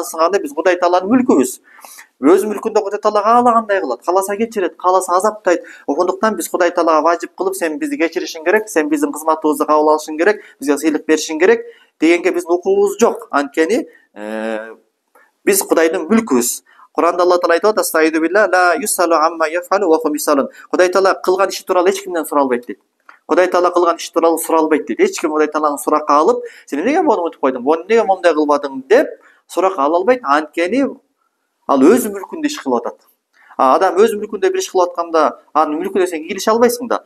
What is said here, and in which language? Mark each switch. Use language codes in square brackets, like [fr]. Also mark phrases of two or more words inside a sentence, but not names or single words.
[ky] Анысы кандай, биз Кудай тааланын мүлкүбүз. Өз мүлкүндө Кудай таала каалагандай кылат, кааласа кечирет, кааласа азаптайт. Ошондуктан биз Кудай таалага важип кылып, сен бизди кечиришиң керек, сен биздин кызматыбызды кабыл алышың керек, бизге сыйлык беришиң керек дегенге биздин укугубуз жок. Анткени биз Кудайдын мүлкүбүз. Куранда Алла таала айтып атат: [ar] لا يسأل عما يفعل وهم يسألون. [ky] Кудай таала кылган иши тууралуу эч кимден суралбайт дейт. Кудай таала кылган иш тууралуу суралбайт дейт. Эч ким Кудай тааланы суракка алып, сен эмнеге мону мынтип койдуң, мону эмнеге моундай кылбадың деп суракка ала албайт. Анткени ал өз мүлкүндө иш кылып атат. Адам өз мүлкүндө бир иш кылып атканда, анын мүлкүнө сен кийлеше албайсың да.